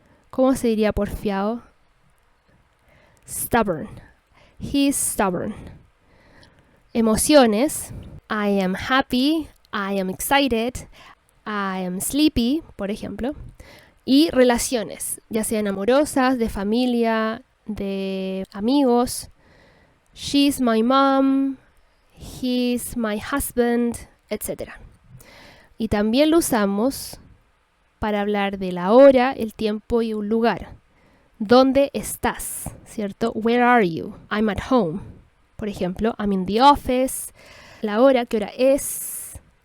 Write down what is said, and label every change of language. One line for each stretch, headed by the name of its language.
Spanish: ¿Cómo se diría porfiado?
English: Stubborn. He's stubborn. Emociones, I am happy, I am excited, I am sleepy,
Spanish: por ejemplo. Y relaciones, ya sean amorosas, de familia, de amigos.
English: She's my mom, he's my husband, etc.
Spanish: Y también lo usamos para hablar de la hora, el tiempo y un lugar. ¿Dónde estás? ¿Cierto?
English: Where are you? I'm at home.
Spanish: Por ejemplo,
English: I'm in the office.
Spanish: La hora, ¿qué hora es?